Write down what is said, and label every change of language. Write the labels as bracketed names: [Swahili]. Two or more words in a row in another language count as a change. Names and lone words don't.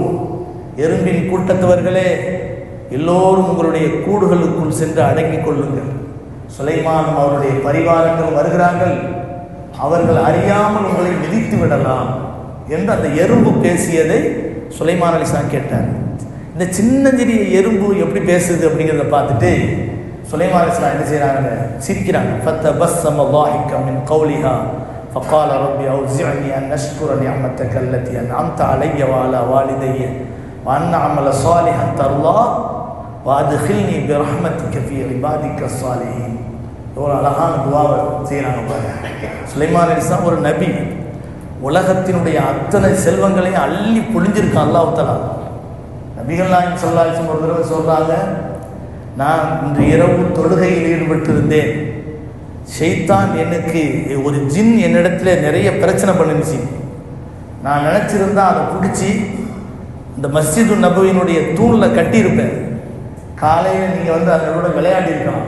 [Tamil] எறும்பின் கூட்டத்தவர்களே, எல்லோரும் உங்களுடைய கூடுகளுக்குள் சென்று அடங்கிக் கொள்ளுங்கள், சுலைமானும் அவருடைய பரிவாரங்கள் வருகிறார்கள், அவர்கள் அறியாமல் உங்களை மிதித்து விடலாம் என்று அந்த எறும்பு பேசியதை சுலைமான் அலைஹிஸ்ஸலாம் கேட்டார். இந்த சின்னஞ்சிறிய எறும்பு எப்படி பேசுது அப்படிங்கிறத பார்த்துட்டு சுலைமான் அலைஹிஸ்ஸலாம் என்ன செய்கிறாங்க? சிரிக்கிறாங்க. [Arabic] ஃபத்தபஸ்ஸம ضاحكا من قولها فقال ربي أوزعني أن أشكر نعمتك التي أنعمت علي وعلى والدي وأن أعمل صالحا ترضاه وأدخلني برحمتك في عبادك الصالحين. [Tamil] ஒரு அழகான துஆவை செய்கிறாங்க பாருங்க. சுலைமான் அலைஹிஸ்ஸலாம் ஒரு நபி, உலகத்தினுடைய அத்தனை செல்வங்களையும் அள்ளி பொழிஞ்சிருக்கான் [Arabic] الله تعالى. [Tamil] நபிகள் நாயகம் [Arabic] صلى الله عليه وسلم [Tamil] ஒரு தடவை சொல்றாங்க, நான் இன்று இரவு தொழுகையில் ஈடுபட்டிருந்தேன், ஷைத்தான் எனக்கு ஒரு ஜின் என்னிடத்துல நிறைய பிரச்சனை பண்ணுச்சு, நான் நினச்சிருந்தா அதை பிடிச்சி இந்த மஸ்ஜிது நபவியினுடைய தூணில் கட்டியிருப்பேன், காலையில் நீங்கள் வந்து அதனோட விளையாடி இருக்கலாம்.